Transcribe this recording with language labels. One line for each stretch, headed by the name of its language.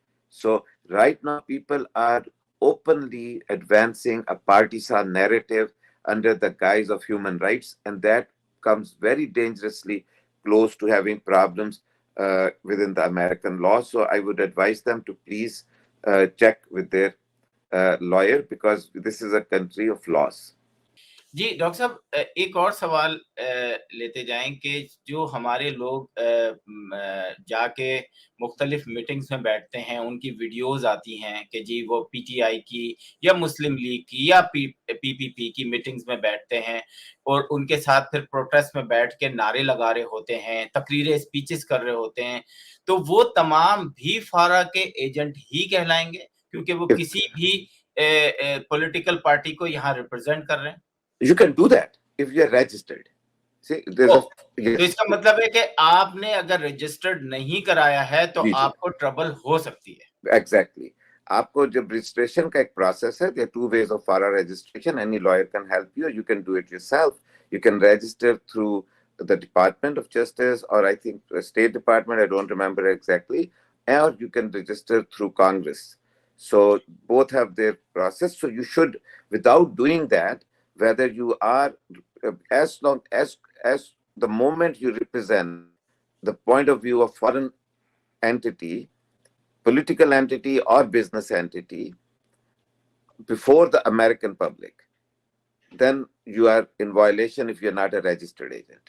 English: So right now people are openly advancing a partisan narrative under the guise of human rights, and that comes very dangerously close to having problems within the American law. So I would advise them to please check with their lawyer, because this is a country of laws.
Urdu: جی doctor صاحب ایک اور سوال لیتے جائیں کہ جو ہمارے لوگ جا کے مختلف میٹنگز میں بیٹھتے ہیں، ان کی ویڈیوز آتی ہیں کہ جی وہ پی ٹی آئی کی یا مسلم لیگ کی یا پی پی کی میٹنگز میں بیٹھتے ہیں اور ان کے ساتھ پھر پروٹیسٹ میں بیٹھ کے نعرے لگا رہے ہوتے ہیں، تقریریں اسپیچز کر رہے ہوتے ہیں، تو وہ تمام بھی فارا کے ایجنٹ ہی کہلائیں گے کیونکہ وہ کسی بھی پولیٹیکل پارٹی کو یہاں ریپرزینٹ کر رہے ہیں؟
English: You can do that if you are registered. See,
Urdu: تو اس کا مطلب ہے کہ آپ نے اگر رجسٹرڈ نہیں کرایا ہے تو آپ کو ٹربل ہو سکتی ہے. ایگزیکٹلی. آپ کو جب رجسٹریشن کا ایک پروسیس ہے,
English: there are two ways of FARA registration. Any lawyer can help you. You can do it yourself. You can register through the Department of Justice or I think the State Department, I don't remember exactly, or you can register through Congress. So both have their process. So you should, without doing that, whether you are, as long as the moment you represent the point of view of foreign entity, political entity or business entity before the American public, then you are in violation if you are not a registered agent.